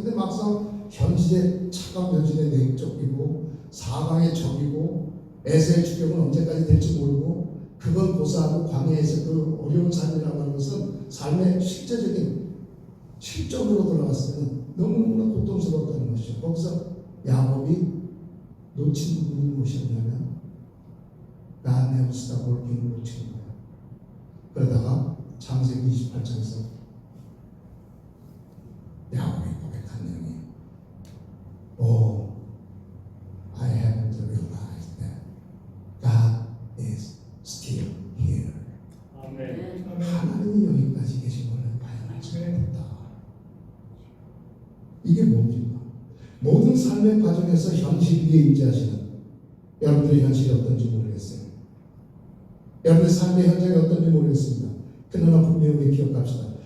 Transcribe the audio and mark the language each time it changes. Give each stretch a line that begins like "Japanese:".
Korean: 근데 막상 현실의 차가운 현실에 내쫓기고 사방의 적이고 에서의 추격은 언제까지 될지 모르고 그걸 고사하고 광야에서 그 어려운 삶이라고 하는 것은 삶의 실제적인 실전으로 돌아갔을 때는 너무나 고통스러웠다는 것이죠. 거기서 야곱이 놓친 부분이 무엇이었냐면
English: God never stop working
Korean: 을 놓친 거예요. 그러다가 창세기 28장에서 야곱이 고백한 내용이
English: I haven't realized that God is still here.
Korean: 아멘. 하나님이 여기까지 계신 것을 발견하지 못했다. 이게 뭡니까? 모든 삶의 과정에서 현실 위에 임재하시는 여러분들의 현실이 어떤지 모르겠어요. 여러분의 삶의 현장이 어떤지 모르겠습니다. 그러나 분명히 기억합시다.